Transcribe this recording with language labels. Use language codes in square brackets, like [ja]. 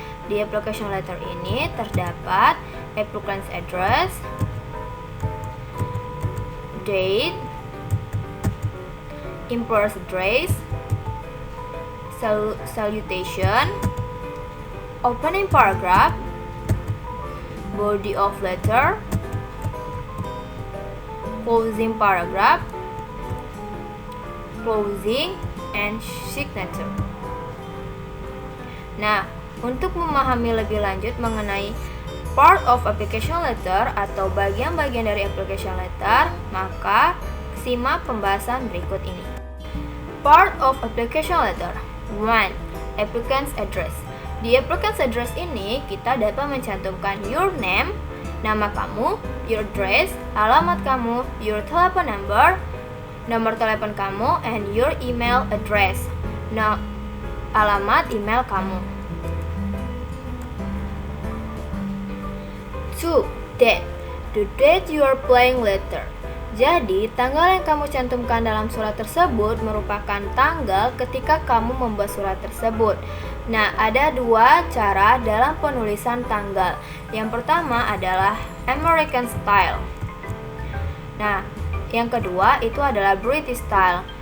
[en] Di application letter [id] ini terdapat [en] applicant's address, date, employer's address, salutation, opening paragraph, body of letter, closing paragraph, closing, and signature. [id] Nah, untuk memahami lebih lanjut mengenai part of application letter atau bagian-bagian dari application letter, maka simak pembahasan berikut ini. [en] Part of application letter. 1. Applicant's address. Di applicant's address [id] ini kita dapat mencantumkan [en] your name, [id] nama kamu, [en] your address, [id] alamat kamu, [en] your telephone number, [id] nomor telepon kamu, [en] and your email address. [id] Nah, alamat email kamu. [en] 2. Date. The date you are applying letter. [id] Jadi, tanggal yang kamu cantumkan dalam surat tersebut merupakan tanggal ketika kamu membuat surat tersebut. Nah, ada dua cara dalam penulisan tanggal. Yang pertama adalah American style. Nah, yang kedua itu adalah British style.